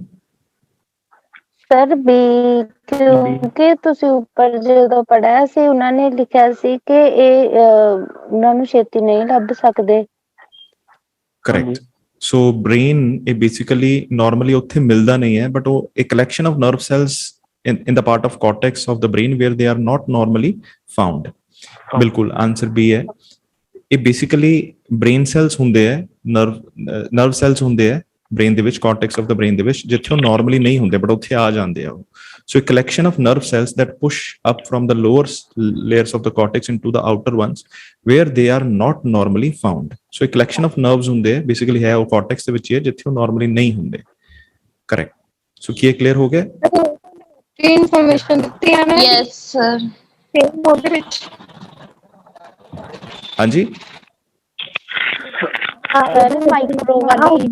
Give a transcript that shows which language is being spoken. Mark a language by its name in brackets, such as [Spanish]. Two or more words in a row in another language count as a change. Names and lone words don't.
[Punjabi] ਸਰ ਬੀ, ਕਿਉਂਕਿ ਤੁਸੀਂ ਉੱਪਰ ਜਦੋਂ ਪੜ੍ਹਿਆ ਸੀ ਉਹਨਾਂ ਨੇ ਲਿਖਿਆ ਸੀ ਕਿ ਇਹ ਉਹਨਾਂ ਨੂੰ ਛੇਤੀ ਨਹੀਂ ਲੱਭ ਸਕਦੇ। [English] Correct. So brain [Punjabi] ਇਹ [English] basically normally [Punjabi] ਉੱਥੇ ਮਿਲਦਾ ਨਹੀਂ ਹੈ, ਬਟ ਉਹ ਇੱਕ [English] collection of nerve cells in the part of cortex of the brain where they are not normally found। [Punjabi] ਬਿਲਕੁਲ ਆਨਸਰ ਬੀ ਹੈ। ਇਹ ਬੇਸਿਕਲੀ [English] brain cells [Punjabi] ਹੁੰਦੇ ਹੈ, [English] nerve cells [Punjabi] ਹੁੰਦੇ ਹੈ ਬ੍ਰੇਨ ਦੇ ਵਿੱਚ, [English] cortex of the brain [Punjabi] ਦੇ ਵਿੱਚ, ਜਿੱਥੇ ਉਹ ਨਾਰਮਲੀ ਨਹੀਂ ਹੁੰਦੇ ਬਟ ਉੱਥੇ ਆ ਜਾਂਦੇ ਆ ਉਹ। [English] ਸੋ a collection of nerve cells that push up from the lower layers of the cortex into the outer ones where they are not normally found। so a collection of nerves [Punjabi] ਹੁੰਦੇ ਆ basically, ਹੈ ਉਹ cortex ਦੇ ਵਿੱਚ ਹੀ ਹੈ ਜਿੱਥੇ ਉਹ ਨਾਰਮਲੀ ਨਹੀਂ ਹੁੰਦੇ। [English] Correct. So [Punjabi] ਕੀ ਇਹ ਕਲੀਅਰ ਹੋ ਗਿਆ? ਇਨਫੋਰਮੇਸ਼ਨ ਦਿੱਤੀ ਹੈ ਨਾ [English] Yes sir. [Punjabi] ਸੇਮ ਉਹਦੇ ਵਿੱਚ। ਹਾਂਜੀ ਸਰ ਮਾਈਕਰੋ ਵਾਲੀ